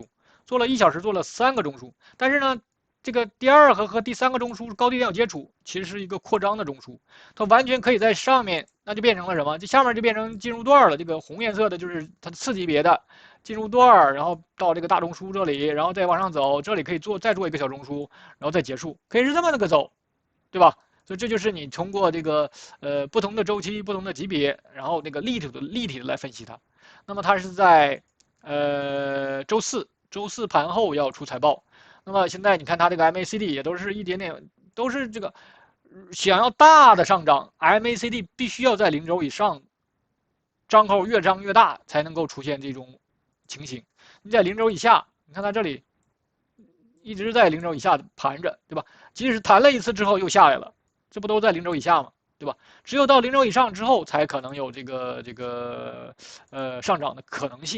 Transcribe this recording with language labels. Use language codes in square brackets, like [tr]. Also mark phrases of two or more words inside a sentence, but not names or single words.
[zh] 做了1小時，做了3個中樞，但是呢，這個第2個和第3個中樞高低點有接觸，其實是一個擴張的中樞，它完全可以在上面，那就變成了什麼？這下面就變成進入段了。這個紅顏色的就是它次級別的進入段，然後到這個大中樞這裡，然後再往上走，這裡可以再做一個小中樞，然後再結束，可以是這麼個走，對吧？所以這就是你通過這個不同的週期、不同的級別，然後那個立體的來分析它。那麼它是在週四盤後要出財報，那麼現在你看它這個 MACD 也都是一點點，都是這個想要大的上漲 ，MACD 必須要在0軸以上，張口越張越大才能夠出現這種情形。你在0軸以下，你看它這裡一直在0軸以下盤着，對吧？即使彈了一次之後又下來了，這不都在0軸以下嗎？對吧？只有到0軸以上之後，才可能有這個上漲的可能性。